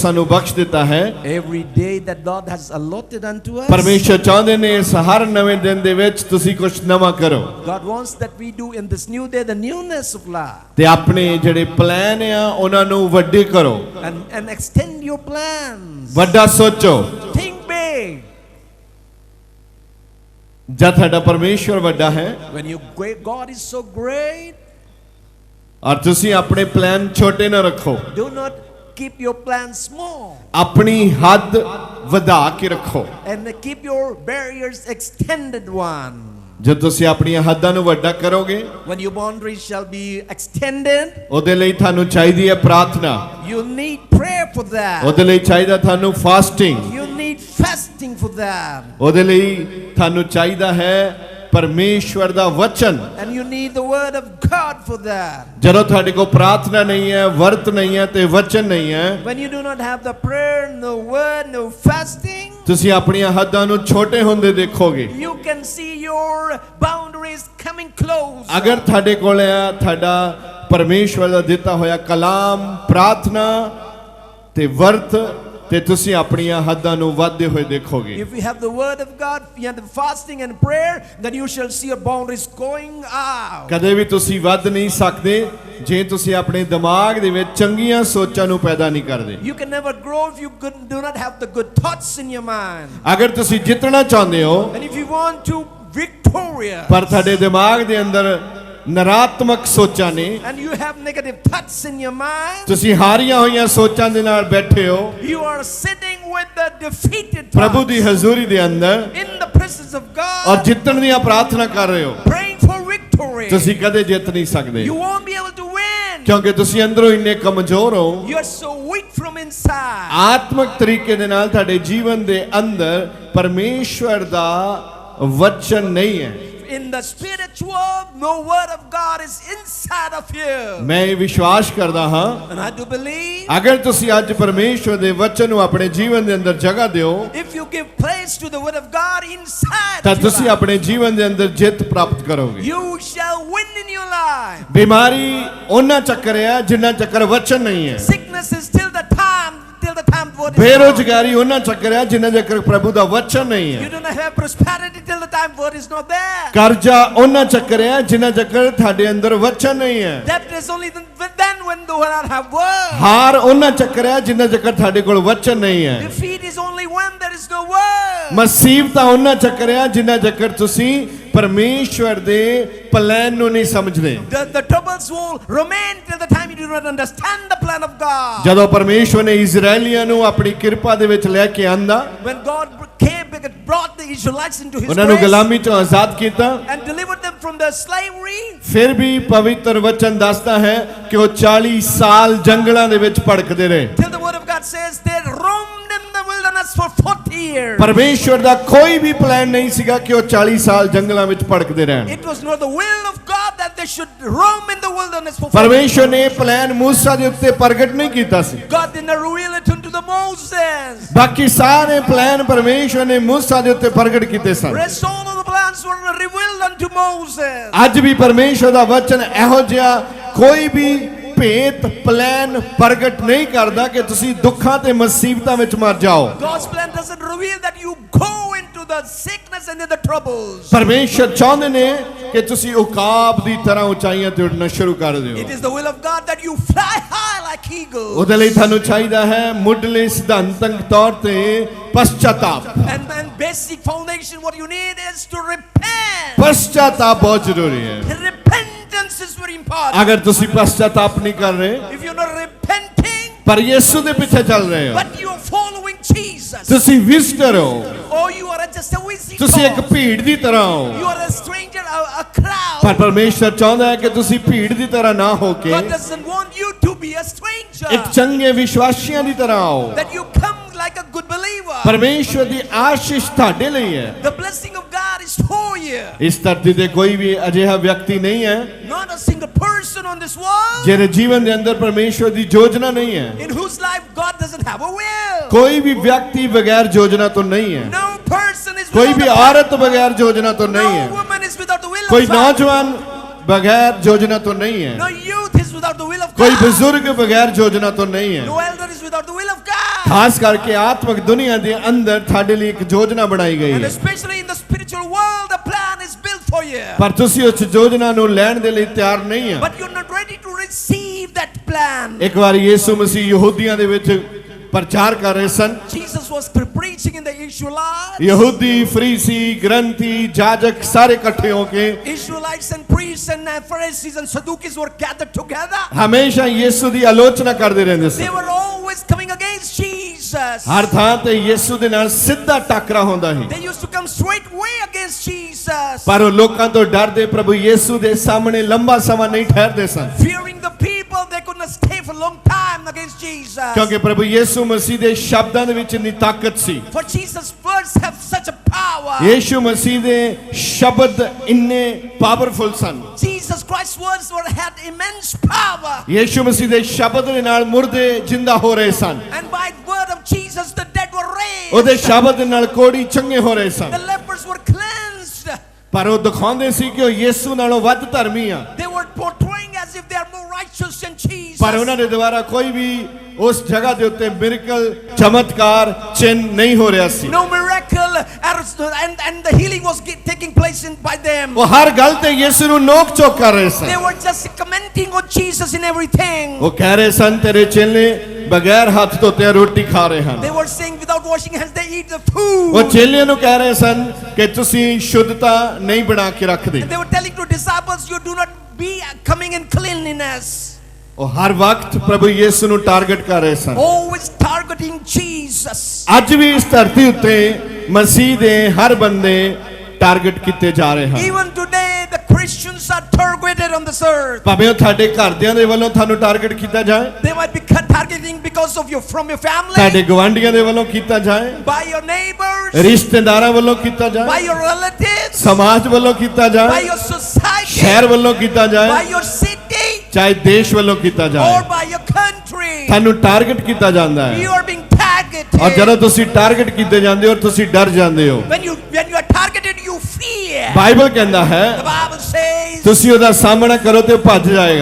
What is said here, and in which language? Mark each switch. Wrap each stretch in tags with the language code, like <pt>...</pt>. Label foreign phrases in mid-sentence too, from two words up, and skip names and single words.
<pa>ਸਾਨੂੰ ਬਖਸ਼ ਦਿੱਤਾ ਹੈ।</pa> <en>Every day that God has allotted unto us,</en> <pa>ਪਰਮੇਸ਼ਰ ਚਾਹੁੰਦੇ ਨੇ ਇਸ ਹਰ ਨਵੇਂ ਦਿਨ ਦੇ ਵਿੱਚ ਤੁਸੀਂ ਕੁਝ ਨਵਾਂ ਕਰੋ।</pa> <en>God wants that we do in this new day the newness of life,</en> <pa>ਤੇ ਆਪਣੇ ਜਿਹੜੇ ਪਲਾਨ ਆ ਉਹਨਾਂ ਨੂੰ ਵੱਡੇ ਕਰੋ,</pa> <en>and extend your plans.</en> <pa>ਵੱਡਾ ਸੋਚੋ।</pa> <en>Think big.</en> <pa>ਜਦ ਤੁਹਾਡਾ ਪਰਮੇਸ਼ਰ ਵੱਡਾ ਹੈ</pa> <en>When God is so great,</en> <pa>ਔਰ ਤੁਸੀਂ ਆਪਣੇ ਪਲਾਨ ਛੋਟੇ ਨਾ ਰੱਖੋ,</pa> <en>do not keep your plans small,</en> <pa>ਆਪਣੀ ਹੱਦ ਵਧਾ ਕੇ ਰੱਖੋ।</pa> <en>and keep your barriers extended one.</en> <pa>ਜਦ ਤੁਸੀਂ ਆਪਣੀਆਂ ਹੱਦਾਂ ਨੂੰ ਵੱਡਾ ਕਰੋਗੇ,</pa> <en>When your boundaries shall be extended,</en> <pa>ਉਹਦੇ ਲਈ ਤੁਹਾਨੂੰ ਚਾਹੀਦੀ ਹੈ ਪ੍ਰਾਰਥਨਾ,</pa> <en>you need prayer for that.</en> <pa>ਉਹਦੇ ਲਈ ਚਾਹੀਦਾ ਤੁਹਾਨੂੰ ਫਾਸਟਿੰਗ,</pa> <en>You need fasting for that.</en> <pa>ਉਹਦੇ ਲਈ ਤੁਹਾਨੂੰ ਚਾਹੀਦਾ ਹੈ ਪਰਮੇਸ਼ਵਰ ਦਾ ਵਚਨ।</pa> <en>And you need the word of God for that.</en> <pa>ਜਦੋਂ ਤੁਹਾਡੇ ਕੋਲ ਪ੍ਰਾਰਥਨਾ ਨਹੀਂ ਹੈ, ਵਰਤ ਨਹੀਂ ਹੈ ਤੇ ਵਚਨ ਨਹੀਂ ਹੈ,</pa> <en>When you do not have the prayer, no word, no fasting,</en> <pa>ਤੁਸੀਂ ਆਪਣੀਆਂ ਹੱਦਾਂ ਨੂੰ ਛੋਟੇ ਹੁੰਦੇ ਦੇਖੋਗੇ।</pa> <en>you can see your boundaries coming close.</en> <pa>ਅਗਰ ਤੁਹਾਡੇ ਕੋਲ ਹੈ ਤੁਹਾਡਾ ਪਰਮੇਸ਼ਵਰ ਦਾ ਦਿੱਤਾ ਹੋਇਆ ਕਲਾਮ, ਪ੍ਰਾਰਥਨਾ ਤੇ ਵਰਤ, ਤੇ ਤੁਸੀਂ ਆਪਣੀਆਂ ਹੱਦਾਂ ਨੂੰ ਵਧਦੇ ਹੋਏ ਦੇਖੋਗੇ।</pa> <en>If you have the word of God, you have the fasting and prayer, then you shall see your boundaries going out.</en> <pa>ਕਦੇ ਵੀ ਤੁਸੀਂ ਵੱਧ ਨਹੀਂ ਸਕਦੇ ਜੇ ਤੁਸੀਂ ਆਪਣੇ ਦਿਮਾਗ ਦੇ ਵਿੱਚ ਚੰਗੀਆਂ ਸੋਚਾਂ ਨੂੰ ਪੈਦਾ ਨਹੀਂ ਕਰਦੇ।</pa> <en>You can never grow if you do not have the good thoughts in your mind.</en> <pa>ਅਗਰ ਤੁਸੀਂ ਜਿੱਤਣਾ ਚਾਹੁੰਦੇ ਹੋ</pa> <en>And if you want to victorious,</en> <pa>ਪਰ ਤੁਹਾਡੇ ਦਿਮਾਗ ਦੇ ਅੰਦਰ ਨਕਾਰਾਤਮਕ ਸੋਚਾਂ ਨੇ,</pa> <en>and you have negative thoughts in your mind,</en> <pa>ਤੁਸੀਂ ਹਾਰੀਆਂ ਹੋਈਆਂ ਸੋਚਾਂ ਦੇ ਨਾਲ ਬੈਠੇ ਹੋ</pa> <en>you are sitting with the defeated</en> <pa>ਪ੍ਰਭੂ</pa> <en>thoughts</en> <pa>ਦੀ ਹਜ਼ੂਰੀ ਦੇ ਅੰਦਰ</pa> <en>in the presence of</en> <pa>ਔਰ</pa> <en>God,</en> <pa>ਜਿੱਤਣ ਦੀਆਂ ਪ੍ਰਾਰਥਨਾ ਕਰ ਰਹੇ ਹੋ,</pa> <en>praying for victory.</en> <pa>ਤੁਸੀਂ ਕਦੇ ਜਿੱਤ ਨਹੀਂ ਸਕਦੇ</pa> <en>You won't be able to win.</en> <pa>ਕਿਉਂਕਿ ਤੁਸੀਂ ਅੰਦਰੋਂ ਇੰਨੇ ਕਮਜ਼ੋਰ ਹੋ।</pa> <en>You are so weak from inside.</en> <pa>ਆਤਮਿਕ ਤਰੀਕੇ ਦੇ ਨਾਲ ਤੁਹਾਡੇ ਜੀਵਨ ਦੇ ਅੰਦਰ ਪਰਮੇਸ਼ਵਰ ਦਾ ਵਚਨ ਨਹੀਂ ਹੈ।</pa> <en>In the spiritual, no word of God is inside of you.</en> <pa>ਮੈਂ ਇਹ ਵਿਸ਼ਵਾਸ ਕਰਦਾ ਹਾਂ</pa> <en>And I do believe,</en> <pa>ਅਗਰ ਤੁਸੀਂ ਅੱਜ ਪਰਮੇਸ਼ਵਰ ਦੇ ਵਚਨ ਨੂੰ ਆਪਣੇ ਜੀਵਨ ਦੇ ਅੰਦਰ ਜਗ੍ਹਾ ਦਿਓ</pa> <en>if you give place to the word of God inside</en> <pa>ਤਾਂ</pa> <en>of your</en> <pa>ਤੁਸੀਂ</pa> <en>life,</en> <pa>ਆਪਣੇ ਜੀਵਨ ਦੇ ਅੰਦਰ ਜਿੱਤ ਪ੍ਰਾਪਤ ਕਰੋਗੇ।</pa> <en>you shall win in your life.</en> <pa>ਬਿਮਾਰੀ ਉਹਨਾਂ ਚੱਕਰ ਹੈ ਜਿੰਨਾ ਚੱਕਰ ਵਚਨ ਨਹੀਂ ਹੈ।</pa> <en>Sickness is till the time word is</en> <pa>ਬੇਰੁਜ਼ਗਾਰੀ ਉਹਨਾਂ ਚੱਕਰ ਹੈ ਜਿੰਨਾ ਚੱਕਰ ਪ੍ਰਭੂ ਦਾ ਵਚਨ ਨਹੀਂ</pa> <en>not. You</en> <pa>ਹੈ।</pa> <en>do not have prosperity till the time word is not there.</en> <pa>ਕਰਜ਼ਾ ਉਹਨਾਂ ਚੱਕਰ ਹੈ ਜਿੰਨਾ ਚੱਕਰ ਤੁਹਾਡੇ ਅੰਦਰ ਵਚਨ ਨਹੀਂ ਹੈ।</pa> <en>That is only then when do not have word.</en> <pa>ਹਾਰ ਉਹਨਾਂ ਚੱਕਰ ਹੈ ਜਿੰਨਾ ਚੱਕਰ ਤੁਹਾਡੇ ਕੋਲ ਵਚਨ ਨਹੀਂ ਹੈ।</pa> <en>Defeat is only when there is no word.</en> <pa>ਮੁਸੀਬਤਾਂ ਉਹਨਾਂ ਚੱਕਰ ਹੈ ਜਿੰਨਾ ਚੱਕਰ ਤੁਸੀਂ ਪਰਮੇਸ਼ਵਰ ਦੇ ਪਲਾਨ ਨੂੰ ਨਹੀਂ ਸਮਝਦੇ।</pa> <en>The troubles will remain till the time you do not understand the plan of God.</en> <pa>ਜਦੋਂ ਪਰਮੇਸ਼ਵਰ ਨੇ ਇਜ਼ਰਾਈਲੀਆਂ ਨੂੰ ਆਪਣੀ ਕਿਰਪਾ ਦੇ ਵਿੱਚ ਲੈ ਕੇ ਆਂਦਾ,</pa> <en>When God brought the Israelites into His</en> <pa>ਉਹਨਾਂ ਨੂੰ</pa> <en>grace</en> <pa>ਗੁਲਾਮੀ ਚੋਂ ਆਜ਼ਾਦ ਕੀਤਾ,</pa> <en>and delivered them from the slavery,</en> <pa>ਫਿਰ ਵੀ ਪਵਿੱਤਰ ਵਚਨ ਦੱਸਦਾ ਹੈ ਕਿ ਉਹ 40 ਸਾਲ ਜੰਗਲਾਂ ਦੇ ਵਿੱਚ ਭਟਕਦੇ ਰਹੇ।</pa> <en>till the word of God says they roamed in the wilderness for 40 years.</en> <pa>ਪਰਮੇਸ਼ਵਰ ਦਾ ਕੋਈ ਵੀ ਪਲਾਨ ਨਹੀਂ ਸੀਗਾ ਕਿ ਉਹ 40 ਸਾਲ ਜੰਗਲਾਂ ਵਿੱਚ ਭਟਕਦੇ ਰਹਿਣ।</pa> <en>It was not the will of God that they should roam in the wilderness for 40 years.</en> <pa>ਪਰਮੇਸ਼ਵਰ ਨੇ ਇਹ ਪਲਾਨ ਮੂਸਾ ਦੇ ਉੱਤੇ ਪ੍ਰਗਟ ਨਹੀਂ ਕੀਤਾ ਸੀ।</pa> <en>God did not reveal it unto the Moses.</en> <pa>ਬਾਕੀ ਸਾਰੇ ਪਲਾਨ ਪਰਮੇਸ਼ਵਰ ਨੇ ਮੂਸਾ ਦੇ ਉੱਤੇ ਪ੍ਰਗਟ ਕੀਤੇ ਸਨ।</pa> <en>Rest all of the plans were revealed unto Moses.</en> <pa>ਅੱਜ ਵੀ ਪਰਮੇਸ਼ਵਰ ਦਾ ਵਚਨ ਇਹੋ ਜਿਹਾ ਕੋਈ ਵੀ ਭੇਤ ਪਲਾਨ ਪ੍ਰਗਟ ਨਹੀਂ ਕਰਦਾ ਕਿ ਤੁਸੀਂ ਦੁੱਖਾਂ ਤੇ ਮੁਸੀਬਤਾਂ ਵਿੱਚ ਮਰ ਜਾਓ।</pa> <en>God's plan doesn't reveal that you go into the sickness and the troubles.</en> <pa>ਪਰਮੇਸ਼ਵਰ ਚਾਹੁੰਦੇ ਨੇ ਕਿ ਤੁਸੀਂ ਉਕਾਬ ਦੀ ਤਰ੍ਹਾਂ ਉਚਾਈਆਂ ਤੇ ਉੱਡਣਾ ਸ਼ੁਰੂ ਕਰ ਦਿਓ।</pa> <en>It is the will of God that you fly high like eagles.</en> <pa>ਉਹਦੇ ਲਈ ਤੁਹਾਨੂੰ ਚਾਹੀਦਾ ਹੈ ਮੁੱਢਲੇ ਸਿਧਾਂਤਕ ਤੌਰ ਤੇ ਪਛਤਾਪ।</pa> <en>And basic foundation what you need is to repent.</en> <pa>ਪਛਤਾਪ ਬਹੁਤ ਜ਼ਰੂਰੀ ਹੈ।</pa> <en>Repentance is very important.</en> <pa>ਅਗਰ ਤੁਸੀਂ ਪਛਤਾਪ ਨਹੀਂ ਕਰ ਰਹੇ</pa> <en>If you're not repenting,</en> <pa>ਪਰ ਯਿਸੂ ਦੇ ਪਿੱਛੇ ਚੱਲ ਰਹੇ ਹੋ,</pa> <en>but you're following Jesus,</en> <pa>ਤੁਸੀਂ ਵਿਜ਼ਟਰ ਹੋ,</pa> <en>or you are just a visitor,</en> <pa>ਤੁਸੀਂ ਇੱਕ ਭੀੜ ਦੀ ਤਰ੍ਹਾਂ ਹੋ।</pa> <en>you are a stranger, a crowd.</en> <pa>ਪਰ ਪਰਮੇਸ਼ਵਰ ਚਾਹੁੰਦਾ ਹੈ ਕਿ ਤੁਸੀਂ ਭੀੜ ਦੀ ਤਰ੍ਹਾਂ ਨਾ ਹੋ ਕੇ</pa> <en>God doesn't want you to be a stranger,</en> <pa>ਇੱਕ ਚੰਗੇ ਵਿਸ਼ਵਾਸੀਆਂ ਦੀ ਤਰ੍ਹਾਂ ਆਓ।</pa> <en>that you come like a good believer.</en> <pa>ਪਰਮੇਸ਼ਵਰ ਦੀ ਆਸ਼ੀਸ਼ ਤੁਹਾਡੇ ਲਈ ਹੈ।</pa> <en>The blessing of God is for you.</en> <pa>ਇਸ ਧਰਤੀ ਤੇ ਕੋਈ ਵੀ ਅਜਿਹਾ ਵਿਅਕਤੀ ਨਹੀਂ ਹੈ</pa> <en>Not a single person on this world</en> <pa>ਜਿਹਦੇ ਜੀਵਨ ਦੇ ਅੰਦਰ ਪਰਮੇਸ਼ਵਰ ਦੀ ਯੋਜਨਾ ਨਹੀਂ ਹੈ।</pa> <en>in whose life God doesn't have a will.</en> <pa>ਕੋਈ ਵੀ ਵਿਅਕਤੀ ਬਗੈਰ ਯੋਜਨਾ ਤੋਂ ਨਹੀਂ ਹੈ।</pa> <en>No person is</en> <pa>ਕੋਈ</pa> <en>without</en> <pa>ਵੀ</pa> <en>a</en> <pa>ਔਰਤ ਬਗੈਰ ਯੋਜਨਾ ਤੋਂ ਨਹੀਂ</pa> <en>No</en> <pa>ਹੈ।</pa> <en>woman is without the will</en> <pa>ਕੋਈ</pa> <en>of God.</en> <pa>ਨੌਜਵਾਨ ਬਗੈਰ ਯੋਜਨਾ ਤੋਂ ਨਹੀਂ</pa> <en>No</en> <pa>ਹੈ।</pa> <en>youth is without the will of</en> <pa>ਕੋਈ</pa> <en>God.</en> <pa>ਬਜ਼ੁਰਗ ਬਗੈਰ ਯੋਜਨਾ ਤੋਂ ਨਹੀਂ ਹੈ।</pa> <en>No elder is without the will of God.</en> <pa>ਖਾਸ ਕਰਕੇ ਆਤਮਿਕ ਦੁਨੀਆ ਦੇ ਅੰਦਰ ਤੁਹਾਡੇ ਲਈ ਇੱਕ ਯੋਜਨਾ ਬਣਾਈ ਗਈ</pa> <en>And</en> <pa>ਹੈ</pa> <en>especially in the spiritual world, the plan is built for you.</en> <pa>ਪਰ ਤੁਸੀਂ ਉਸ ਯੋਜਨਾ ਨੂੰ ਲੈਣ ਦੇ ਲਈ ਤਿਆਰ ਨਹੀਂ ਆ</pa> <en>But you're not ready to receive that plan.</en> <pa>ਇੱਕ ਵਾਰ ਯੀਸ਼ੂ ਮਸੀਹ ਯਹੂਦੀਆਂ ਦੇ ਵਿੱਚ ਪ੍ਰਚਾਰ ਕਰ ਰਹੇ ਸਨ</pa> <en>Jesus was preaching in the Israelites.</en> <pa>ਯਹੂਦੀ ਫਰੀਸੀ ਗ੍ਰੰਥੀ ਜਾਜਕ ਸਾਰੇ ਇਕੱਠੇ ਹੋ ਕੇ</pa> <en>Israelites and priests and Pharisees and Sadducees were gathered together.</en> <pa>ਹਮੇਸ਼ਾ ਯੀਸ਼ੂ ਦੀ ਆਲੋਚਨਾ ਕਰਦੇ ਰਹਿੰਦੇ</pa> <en>They</en> <pa>ਸਨ</pa> <en>were always coming against Jesus.</en> <pa>ਹਰ ਥਾਂ ਤੇ ਯੀਸ਼ੂ ਦੇ ਨਾਲ ਸਿੱਧਾ ਟਾਕਰਾ ਹੁੰਦਾ ਸੀ</pa> <en>They used to come straight way against Jesus.</en> <pa>ਪਰ ਉਹ ਲੋਕਾਂ ਤੋਂ ਡਰਦੇ ਪ੍ਰਭੂ ਯੀਸ਼ੂ ਦੇ ਸਾਹਮਣੇ ਲੰਬਾ ਸਮਾਂ ਨਹੀਂ ਠਹਿਰਦੇ ਸਨ</pa> <en>Fearing the people, they could not stay for a long time against Jesus.</en> <pa>ਕਿਉਂਕਿ ਪ੍ਰਭੂ ਯੀਸ਼ੂ ਮਸੀਹ ਦੇ ਸ਼ਬਦਾਂ ਦੇ ਵਿੱਚ ਇੰਨੀ ਤਾਕਤ ਸੀ</pa> <en>For Jesus' words have such a power.</en> <pa>ਯੀਸ਼ੂ ਮਸੀਹ ਦੇ ਸ਼ਬਦ ਇੰਨੇ ਪਾਵਰਫੁਲ ਸਨ</pa> <en>Jesus Christ's words had immense power.</en> <pa>ਯੀਸ਼ੂ ਮਸੀਹ ਦੇ ਸ਼ਬਦ ਦੇ ਨਾਲ ਮੁਰਦੇ ਜਿੰਦਾ ਹੋ ਰਹੇ ਸਨ</pa> <en>And by the word of Jesus, the dead were raised.</en> <pa>ਉਹਦੇ ਸ਼ਬਦ ਦੇ ਨਾਲ ਕੋੜੀ ਚੰਗੇ ਹੋ ਰਹੇ ਸਨ</pa> <en>The lepers were cleansed.</en> <pa>ਪਰ ਉਹ ਦਿਖਾਉਂਦੇ ਸੀ ਕਿ ਉਹ ਯੀਸ਼ੂ ਨਾਲੋਂ ਵੱਧ ਧਰਮੀ ਆ</pa> <en>They were portraying as if they are more righteous than Jesus.</en> <pa>ਪਰ ਉਹਨਾਂ ਦੇ ਦੁਆਰਾ ਕੋਈ ਵੀ ਉਸ ਜਗ੍ਹਾ ਦੇ ਉੱਤੇ ਮਿਰਕਲ ਚਮਤਕਾਰ ਚਿੰਨ ਨਹੀਂ ਹੋ ਰਿਹਾ ਸੀ</pa> <en>No miracle and the healing was taking place by them.</en> <pa>ਉਹ ਹਰ ਗੱਲ ਤੇ ਯੀਸ਼ੂ ਨੂੰ ਨੋਕ ਝੋਕ ਕਰ ਰਹੇ</pa> <en>They</en> <pa>ਸਨ</pa> <en>were just commenting on Jesus in everything.</en> <pa>ਉਹ ਕਹਿ ਰਹੇ ਸਨ ਤੇਰੇ ਚੇਲੇ ਬਗੈਰ ਹੱਥ ਧੋਤੇ ਰੋਟੀ ਖਾ ਰਹੇ ਹਨ</pa> <en>They were saying without washing hands they eat the food.</en> <pa>ਉਹ ਚੇਲਿਆਂ ਨੂੰ ਕਹਿ ਰਹੇ ਸਨ ਕਿ ਤੁਸੀਂ ਸ਼ੁੱਧਤਾ ਨਹੀਂ ਬਣਾ ਕੇ ਰੱਖਦੇ</pa> <en>They were telling to disciples, you do not be coming in cleanliness.</en> <pa>ਉਹ ਹਰ ਵਕਤ ਪ੍ਰਭੂ ਯੀਸ਼ੂ ਨੂੰ ਟਾਰਗੇਟ ਕਰ ਰਹੇ ਸਨ</pa> <en>Always targeting Jesus.</en> <pa>ਅੱਜ ਵੀ ਇਸ ਧਰਤੀ ਉੱਤੇ ਮਸੀਹ ਦੇ ਹਰ ਬੰਦੇ ਟਾਰਗੇਟ ਕੀਤੇ ਜਾ ਰਹੇ ਹਨ</pa> <en>Even today, the Christians are targeted on this earth.</en> <pa>ਭਾਵੇਂ ਉਹ ਤੁਹਾਡੇ ਘਰਦਿਆਂ ਦੇ ਵੱਲੋਂ ਤੁਹਾਨੂੰ ਟਾਰਗੇਟ ਕੀਤਾ ਜਾਏ</pa> <en>They might be targeting because of from your family,</en> <pa>ਤੁਹਾਡੇ ਗਵਾਂਢੀਆਂ ਦੇ ਵੱਲੋਂ ਕੀਤਾ ਜਾਏ</pa> <en>by your neighbors,</en> <pa>ਰਿਸ਼ਤੇਦਾਰਾਂ ਵੱਲੋਂ ਕੀਤਾ</pa> <en>by</en> <pa>ਜਾਏ</pa> <en>your relatives,</en> <pa>ਸਮਾਜ ਵੱਲੋਂ ਕੀਤਾ</pa> <en>by</en> <pa>ਜਾਏ</pa> <en>your society,</en> <pa>ਸ਼ਹਿਰ ਵੱਲੋਂ ਕੀਤਾ</pa> <en>by</en> <pa>ਜਾਏ</pa> <en>your city,</en> <pa>ਚਾਹੇ ਦੇਸ਼ ਵੱਲੋਂ ਕੀਤਾ</pa> <en>or</en> <pa>ਜਾਏ</pa> <en>by your country.</en> <pa>ਤੁਹਾਨੂੰ ਟਾਰਗੇਟ ਕੀਤਾ ਜਾਂਦਾ ਹੈ</pa> <en>You are being targeted.</en> <pa>ਔਰ ਜਦੋਂ ਤੁਸੀਂ ਟਾਰਗੇਟ ਕੀਤੇ ਜਾਂਦੇ ਹੋ ਤੁਸੀਂ ਡਰ ਜਾਂਦੇ ਹੋ</pa> <en>When you are targeted, you fear.</en> <pa>ਬਾਈਬਲ ਕਹਿੰਦਾ ਹੈ</pa> <en>The Bible says,</en> <pa>ਤੁਸੀਂ ਉਹਦਾ ਸਾਹਮਣਾ ਕਰੋ ਤੇ ਉਹ ਭੱਜ ਜਾਏਗਾ</pa>